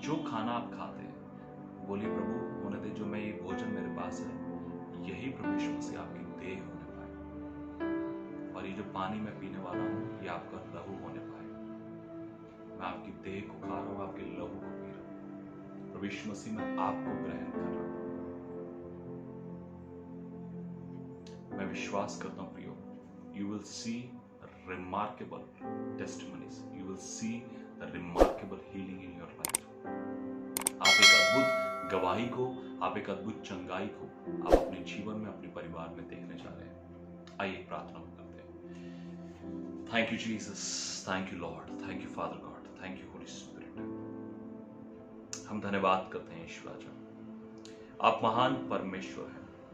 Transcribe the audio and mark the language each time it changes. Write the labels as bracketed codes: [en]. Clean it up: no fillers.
[hi] जो खाना आप खाते हैं बोलिए प्रभु होने दे जो मैं ये भोजन मेरे पास है, यही प्रभु यीशु मसीह आपकी देह होने पाए, और ये जो पानी मैं पीने वाला हूं ये आपका लहू होने पाए। मैं आपकी देह को खा रहा हूं, आपके लहू को पी रहा हूं। प्रभु यीशु मसीह मैं आपको ग्रहण कर रहा हूं। मैं विश्वास करता हूं प्रियो, [en] You will see remarkable testimonies, you will see the remarkable healing in your life। [hi] आप एक अद्भुत गवाही को, आप एक अद्भुत चंगाई को आप अपने जीवन में, अपने परिवार में देखने जा रहे हैं। आइए प्रार्थना करते हैं। [en] Thank you Jesus, thank you Lord, thank you Father God, thank you Holy Spirit. [hi] हम धन्यवाद करते हैं ईश्वर राजा, आप महान परमेश्वर हैं।